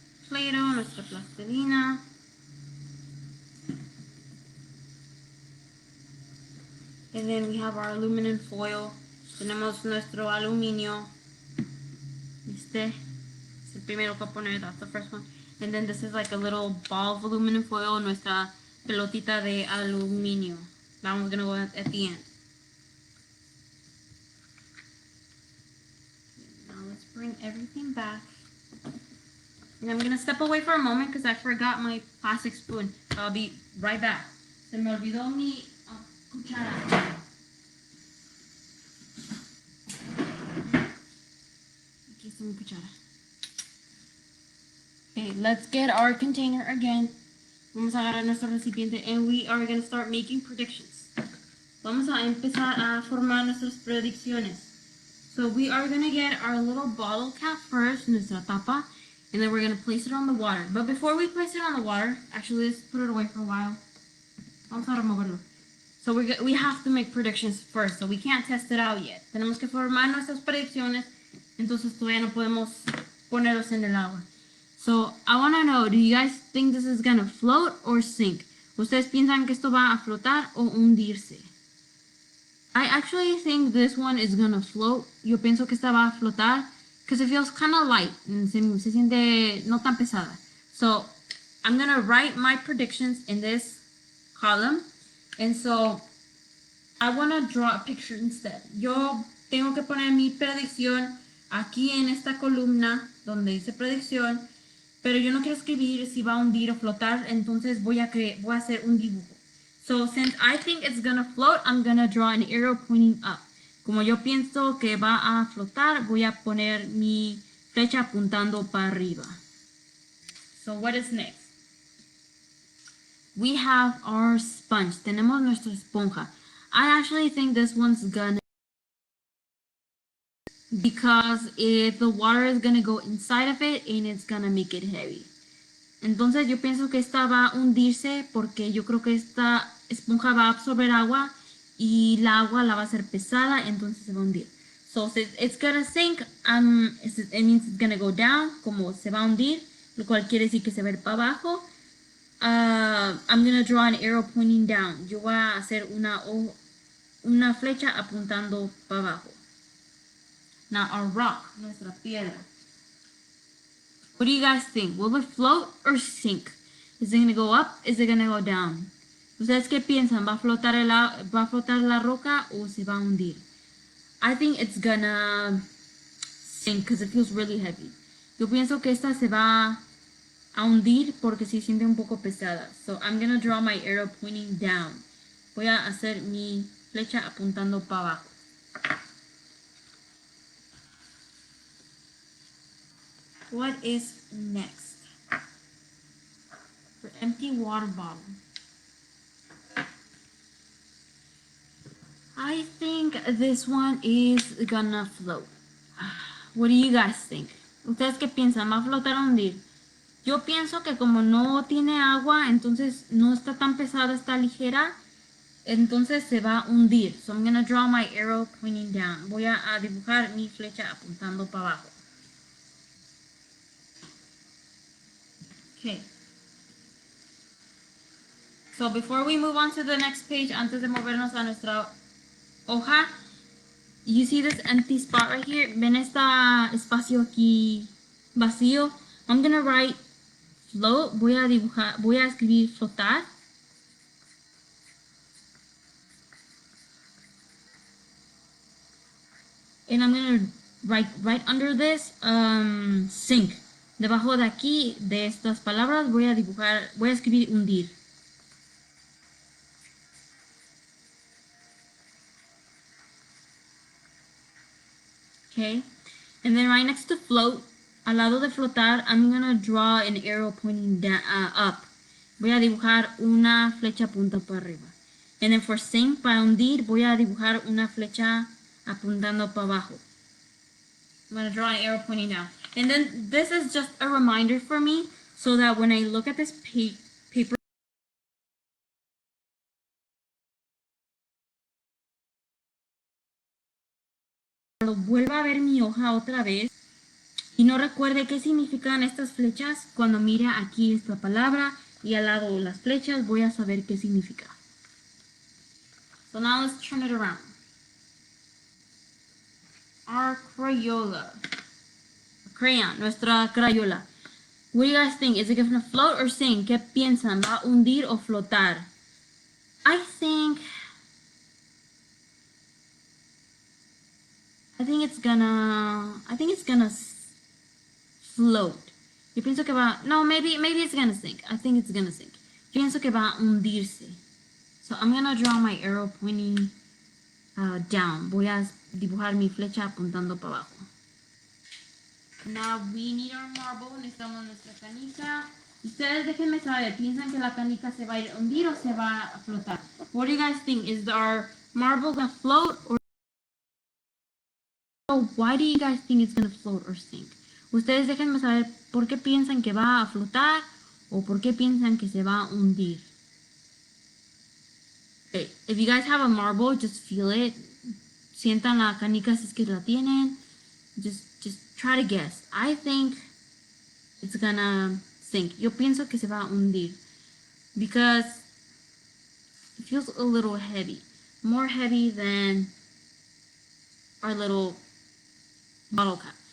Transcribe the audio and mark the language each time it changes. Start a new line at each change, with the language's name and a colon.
Spanish: Play-Doh, nuestra plastilina.
English: And then we have our aluminum foil.
Spanish: Tenemos nuestro aluminio. Este es el primero que poner.
English: That's the first one. And then this is like a little ball of aluminum foil. Nuestra pelotita de aluminio. That one's gonna go at the end. Now let's bring everything back. And I'm gonna step away for a moment because I forgot my plastic spoon. I'll be right back.
Spanish: Se me olvidó mi cuchara. Esta es mi cuchara.
English: Okay, let's get our container again.
Spanish: Vamos a agarrar nuestro recipiente
English: and we are going to start making predictions.
Spanish: Vamos a empezar a formar nuestras predicciones.
English: So we are going to get our little bottle cap first,
Spanish: nuestra tapa,
English: and then we're going to place it on the water. But before we place it on the water, actually let's put it away for a while.
Spanish: Vamos a removerlo.
English: So we have to make predictions first, so we can't test it out yet.
Spanish: Tenemos que formar nuestras predicciones, entonces todavía no podemos ponerlos en el agua.
English: So I want to know, do you guys think this is going to float or sink?
Spanish: ¿Ustedes piensan que esto va a flotar o hundirse?
English: I actually think this one is going to float.
Spanish: Yo pienso que esta va a flotar
English: because it feels kind of light.
Spanish: Se siente no tan pesada.
English: So I'm going to write my predictions in this column. And so I want to draw a picture instead.
Spanish: Yo tengo que poner mi predicción aquí en esta columna donde dice predicción, pero yo no quiero escribir si va a hundir o flotar, entonces voy a hacer un dibujo.
English: So since I think it's gonna float, I'm gonna draw an arrow pointing up.
Spanish: Como yo pienso que va a flotar, voy a poner mi flecha apuntando para arriba.
English: So what is next? We have our sponge.
Spanish: Tenemos nuestra esponja.
English: I actually think this one's gonna, because if the water is gonna go inside of it and it's gonna make it heavy.
Spanish: Entonces yo pienso que esta va a hundirse porque yo creo que esta esponja va a absorber agua y la agua la va a hacer pesada, entonces se va a hundir.
English: So it's gonna sink, it means it's gonna go down,
Spanish: como se va a hundir, lo cual quiere decir que se va a ir para abajo.
English: I'm gonna draw an arrow pointing down.
Spanish: Yo voy a hacer una flecha apuntando para abajo.
English: Now our rock,
Spanish: nuestra piedra.
English: What do you guys think? Will it float or sink? Is it gonna go up? Is it gonna go down?
Spanish: ¿Ustedes qué piensan? ¿Va a flotar la roca o se va a hundir?
English: I think it's gonna sink because it feels really heavy.
Spanish: Yo pienso que esta se va a hundir porque se siente un poco pesada.
English: So I'm gonna draw my arrow pointing down.
Spanish: Voy a hacer mi flecha apuntando para abajo.
English: What is next? For empty water bottle. I think this one is gonna float. What do you guys think?
Spanish: ¿Ustedes qué piensan? ¿Va a flotar o hundir? Yo pienso que como no tiene agua, entonces no está tan pesada, está ligera, entonces se va a hundir.
English: So I'm gonna draw my arrow pointing down.
Spanish: Voy a dibujar mi flecha apuntando para abajo.
English: Okay. So before we move on to the next page,
Spanish: antes de movernos a nuestra hoja,
English: you see this empty spot right here?
Spanish: ¿Ven este espacio aquí vacío?
English: I'm gonna write float.
Spanish: Voy a escribir flotar.
English: And I'm gonna write right under this sink.
Spanish: Debajo de aquí, de estas palabras, voy a escribir hundir.
English: Okay, and then right next to float,
Spanish: al lado de flotar,
English: I'm gonna draw an arrow pointing down, up.
Spanish: Voy a dibujar una flecha punta para arriba.
English: And then for sink,
Spanish: para hundir, voy a dibujar una flecha apuntando para abajo.
English: I'm gonna draw an arrow pointing down. And then this is just a reminder for me so that when I look at this paper,
Spanish: cuando vuelva a ver mi hoja otra vez y no recuerde qué significan estas flechas, cuando mire aquí esta palabra y al lado las flechas, voy a saber qué significa.
English: So now let's turn it around. Our Crayola. Crayon,
Spanish: nuestra Crayola.
English: What do you guys think? Is it gonna float or sink?
Spanish: ¿Qué piensan? ¿Va a hundir o flotar?
English: I think it's gonna float.
Spanish: Yo pienso que va, no,
English: maybe it's gonna sink. I think it's gonna sink.
Spanish: Pienso que va a hundirse.
English: So I'm gonna draw my arrow pointing down.
Spanish: Voy a dibujar mi flecha apuntando para abajo.
English: Now we need our marble.
Spanish: Necesitamos nuestra canica. Ustedes déjenme saber, ¿piensan que la canica se va a ir a hundir o se va a flotar?
English: What do you guys think? Is our marble gonna float or why do you guys think it's gonna float or sink?
Spanish: Ustedes déjenme saber por qué piensan que va a flotar o por qué piensan que se va a hundir.
English: Okay. If you guys have a marble, just feel it.
Spanish: Sientan la canica si es que la tienen.
English: Just try to guess. I think it's gonna sink.
Spanish: Yo pienso que se va a hundir
English: because it feels a little heavy, more heavy than our little bottle cap.